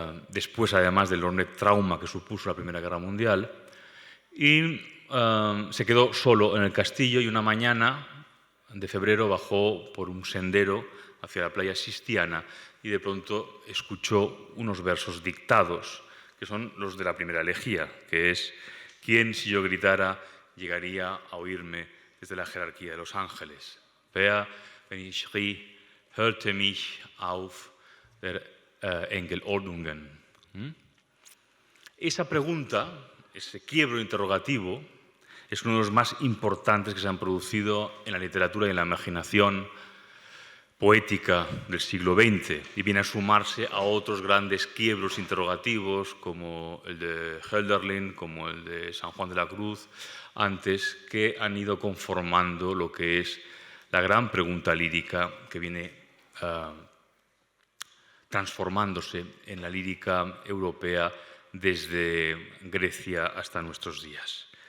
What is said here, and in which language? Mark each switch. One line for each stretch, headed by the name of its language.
Spanish: después además del enorme trauma que supuso la Primera Guerra Mundial, y se quedó solo en el castillo, y una mañana de febrero bajó por un sendero hacia la playa Sistiana y de pronto escuchó unos versos dictados, que son los de la primera elegía, que es: ¿quién, si yo gritara, llegaría a oírme desde la jerarquía de los ángeles?
German: Wer, wenn ich schrie, hörte mich auf der Engelordnungen.
Spanish: Esa pregunta, ese quiebro interrogativo, es uno de los más importantes que se han producido en la literatura y en la imaginación poética del siglo XX, y viene a sumarse a otros grandes quiebros interrogativos como el de Hölderlin, como el de San Juan de la Cruz, antes, que han ido conformando lo que es la gran pregunta lírica que viene transformándose en la lírica europea desde Grecia hasta nuestros días.